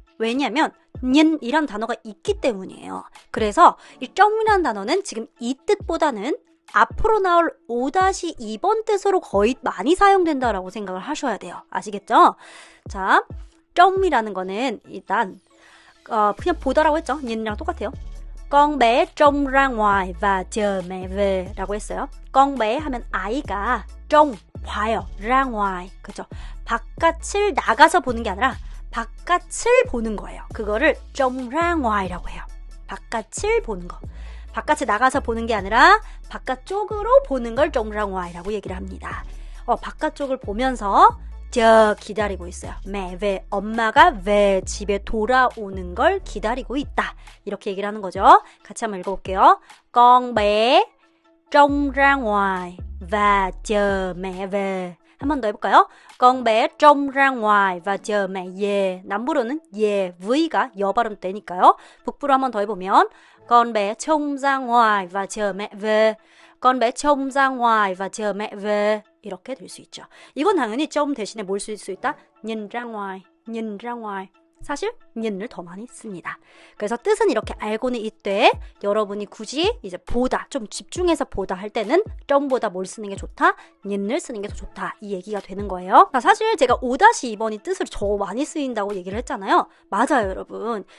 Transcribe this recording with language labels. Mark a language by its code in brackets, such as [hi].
[ko] 왜냐면 년이란 단어가 있기 때문이에요. 그래서 이 정이라는 단어는 지금 이 뜻보다는 앞으로 나올 5-2번 뜻으로 거의 많이 사용된다라고 생각을 하셔야 돼요. 아시겠죠? 자, 정이라는 거는 일단 그냥 보다라고 했죠. 년이랑 똑같아요. [vi] con bé trông ra ngoài và chờ mẹ về [ko] 라고 했어요. con bé 하면 아이가 trông 봐요. ra ngoài. 그죠? 바깥을 나가서 보는 게 아니라 바깥을 보는 거예요. 그거를 trông ra ngoài 라고 해요. 바깥을 보는 거. 바깥에 나가서 보는 게 아니라 바깥쪽으로 보는 걸 trông ra ngoài 라고 얘기를 합니다. 바깥쪽을 보면서 기다리고 있어요. mẹ về, 엄마가 về, 집에 돌아오는 걸 기다리고 있다. 이렇게 얘기를 하는 거죠. 같이 한번 읽어볼게요. [vi] con bé trông ra ngoài và chờ mẹ về. [ko] 한 번 더 해볼까요? [vi] con bé trông ra ngoài và chờ mẹ về. [ko] 남부로는 về, v가 여 발음 때니까요. 북부로 한 번 더 해보면 [vi] con bé trông ra ngoài và chờ mẹ về. con bé trông ra ngoài và chờ mẹ về. [ko] 이렇게 될 수 있죠. 이건 당연히 좀 대신에 뭘 쓸 수 있다? nhìn ra ngoài 사실 nhìn 을 더 많이 씁니다. 그래서 뜻은 이렇게 알고는 있되 여러분이 굳이 이제 보다 좀 집중해서 보다 할 때는 좀보다 뭘 쓰는 게 좋다? nhìn 을 쓰는 게 더 좋다. 이 얘기가 되는 거예요. 사실 제가 5-2번이 뜻을 더 많이 쓰인다고 얘기를 했잖아요. 맞아요, 여러분.